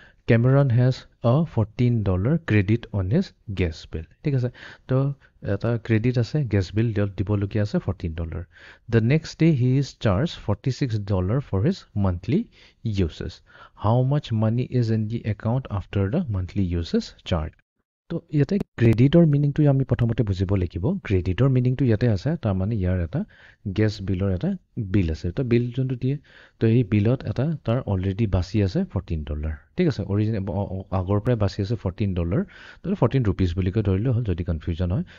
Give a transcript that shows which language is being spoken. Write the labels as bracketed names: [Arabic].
[English] Cameron has a $14 credit on his gas bill. [Assamese] ঠিক আছে। তো এটা ক্ৰেডিট আছে গেছ বিল দিবলগীয়া আছে $14. [English] The next day he is charged $46 for his monthly uses. How much money is in the account after the monthly uses charge? [Assamese] তো ইয়াতে ক্ৰেডিটৰ মিনিংটো আমি প্ৰথমতে বুজিব লাগিব। ক্ৰেডিটৰ মিনিংটো ইয়াতে আছে তাৰমানে ইয়াৰ এটা গেছ বিলৰ এটা বিল আছে। তো বিল যোনটো দিয়ে তো এই বিলত এটা তাৰ অলৰেডি বাচি আছে $14। ঠিক আছে। আগৰ পৰাই বাচি আছে $14। তো 14 ৰুপিজ বুলি কৈ ধৰিলেও হ'ল যদি কনফিউজন হয়।